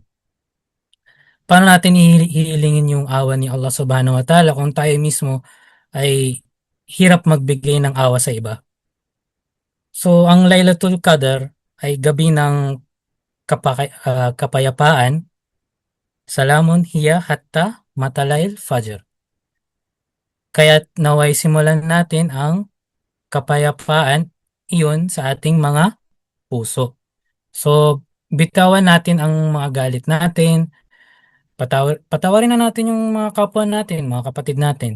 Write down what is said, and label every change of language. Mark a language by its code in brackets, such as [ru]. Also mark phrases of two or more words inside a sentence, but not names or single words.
[tl] Paano natin hihilingin yung awa ni [ar] الله سبحانه وتعالى [tl] kung tayo mismo ay hirap magbigay ng awa sa iba? So ang Lailatul Qadr ay gabi ng kapayapaan. [ar] سلام هي حتى مطلع الفجر. [tl] Kaya naway simulan natin ang kapayapaan iyon sa ating mga puso. So bitawan natin ang mga galit natin. Patawarin na natin yung mga kapwa natin, mga kapatid natin.